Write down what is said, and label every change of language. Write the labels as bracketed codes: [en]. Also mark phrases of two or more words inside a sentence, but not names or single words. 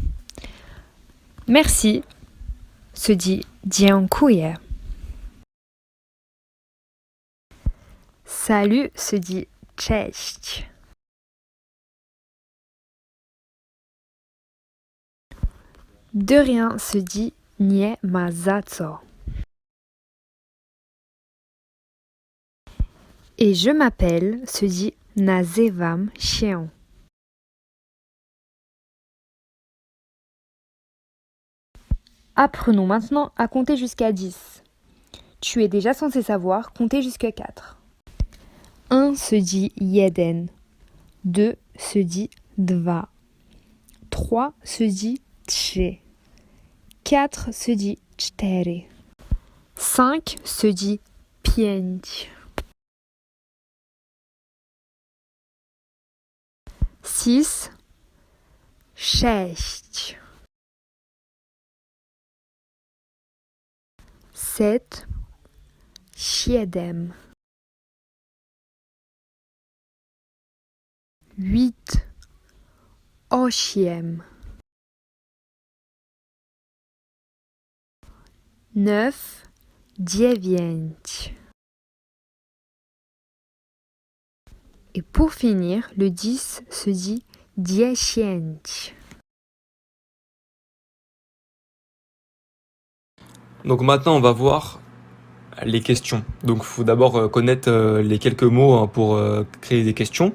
[fr] Merci se dit dziękuję. Salut se dit cześć. De rien se dit [pl] nie ma za co. [fr] Et je m'appelle se dit [pl] nazywam się. [fr] Apprenons maintenant à compter jusqu'à 10. Tu es déjà censé savoir compter jusqu'à 4. 1 se dit jeden. 2 se dit dwa. 3 se dit trzy. 4 se dit cztery. 5 se dit pięć. [pl] 6 sześć. 7 siedem. 8 osiem. 9 dziewięć. [fr] Et pour finir, le 10 se dit dziesięć. Donc maintenant, on va voir les questions. Donc il faut d'abord connaître les quelques mots hein, pour créer des questions.